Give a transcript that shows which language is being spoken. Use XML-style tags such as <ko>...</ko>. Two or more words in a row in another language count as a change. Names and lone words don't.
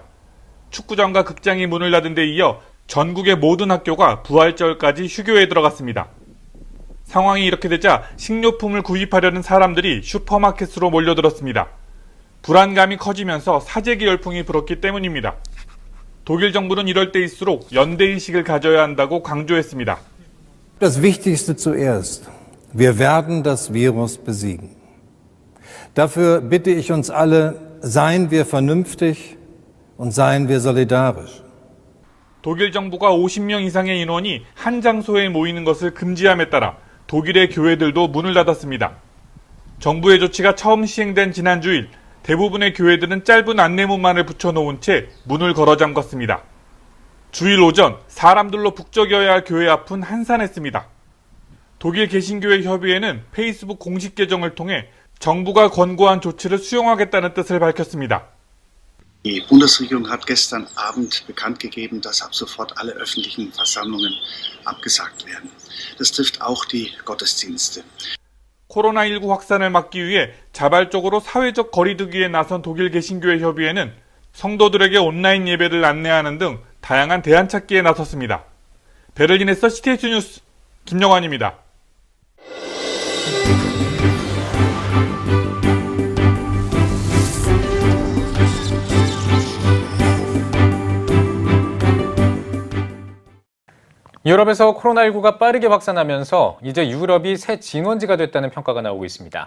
<ko>축구장과 극장이 문을 닫은 데 이어 전국의 모든 학교가 부활절까지 휴교에 들어갔습니다. 상황이 이렇게 되자 식료품을 구입하려는 사람들이 슈퍼마켓으로 몰려들었습니다. 불안감이 커지면서 사재기 열풍이 불었기 때문입니다. 독일 정부는 이럴 때일수록 연대의식을 가져야 한다고 강조했습니다.</ko> <de>Das Wichtigste zuerst. Wir werden das Virus besiegen. Dafür bitte ich uns alle, seien wir vernünftig und seien wir solidarisch.</de> <ko>독일 정부가 50명 이상의 인원이 한 장소에 모이는 것을 금지함에 따라 독일의 교회들도 문을 닫았습니다. 정부의 조치가 처음 시행된 지난 주일 대부분의 교회들은 짧은 안내문만을 붙여놓은 채 문을 걸어 잠갔습니다. 주일 오전 사람들로 북적여야 할 교회 앞은 한산했습니다. 독일 개신교회 협의회는 페이스북 공식 계정을 통해 정부가 권고한 조치를 수용하겠다는 뜻을 밝혔습니다.</ko> <de>Die Bundesregierung hat gestern Abend bekannt gegeben, dass ab sofort alle öffentlichen Versammlungen abgesagt werden. Das trifft auch die Gottesdienste.</de> <ko>코로나19 확산을 막기 위해 자발적으로 사회적 거리두기에 나선 독일 개신교회 협의회는 성도들에게 온라인 예배를 안내하는 등 다양한 대안 찾기에 나섰습니다. 베를린에서 CTH 뉴스 김영환입니다. 유럽에서 코로나19가 빠르게 확산하면서 이제 유럽이 새 진원지가 됐다는 평가가 나오고 있습니다.</ko>